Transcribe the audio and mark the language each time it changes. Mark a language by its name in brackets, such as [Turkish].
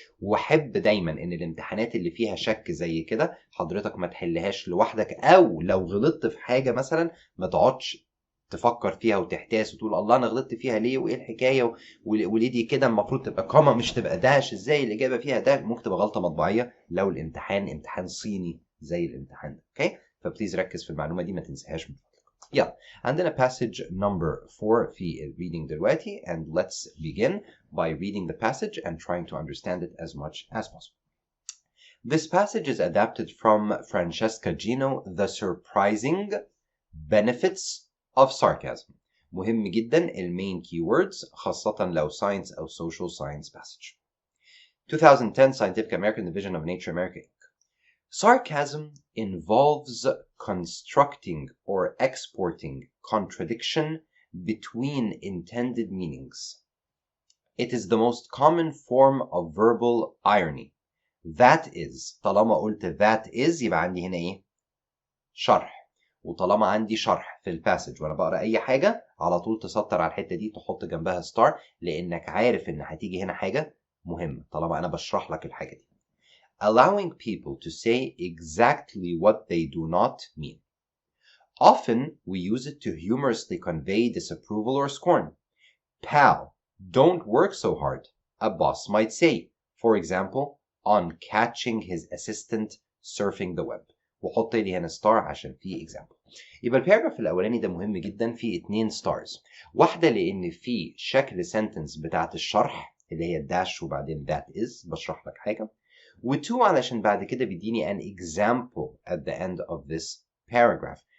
[Arabic] وحب دايما ان الامتحانات اللي فيها شك زي كده حضرتك ما تحلهاش لوحدك، او لو غلطت في حاجة مثلا ما تقعدش تفكر فيها وتحتاس وتقول الله انا غلطت فيها ليه وايه الحكايه وليه دي كده المفروض تبقى كاما مش تبقى داش، ازاي الاجابه فيها داش، ممكن تبقى غلطه مطبعيه لو الامتحان امتحان صيني زي الامتحان ده. اوكي، فبليز ركز في المعلومه دي ما تنساهاش من فضلك. يلا عندنا [English] passage number 4 في ال reading [Arabic] دلوقتي, [English] and let's begin by reading the passage and trying to understand it as much as possible. This passage is adapted from Francesca Gino, The Surprising Benefits of Sarcasm. [Arabic] مهم جدا المين keywords خاصة لو science أو [English] social science passage. 2010 Scientific American Division of Nature America Inc. Sarcasm involves constructing or exporting contradiction between intended meanings. It is the most common form of verbal irony. That is، [Arabic] طالما قلت [English] that is [Arabic] يبقى عندي هنا ايه؟ شرح. وطالما عندي شرح في الباسج وانا بقرا اي حاجه على طول تسطر على الحته دي تحط جنبها ستار، لانك عارف ان هتيجي هنا حاجه مهمه طالما انا بشرح لك الحاجه دي. [English] Allowing people to say exactly what they do not mean. Often we use it to humorously convey disapproval or scorn. Pal, don't work so hard, a boss might say, for example, on catching his assistant surfing the web. [Arabic] وحط لي هنا ستار عشان في example. يبقى الباراجراف الاولاني ده مهم جدا، فيه 2 ستارز، واحده لان في شكل سنتنس بتاعت الشرح اللي هي الداش وبعدين [English] that is [Arabic] بشرح لك حاجه، و2 علشان بعد كده بيديني [English] an example at the end of this paragraph.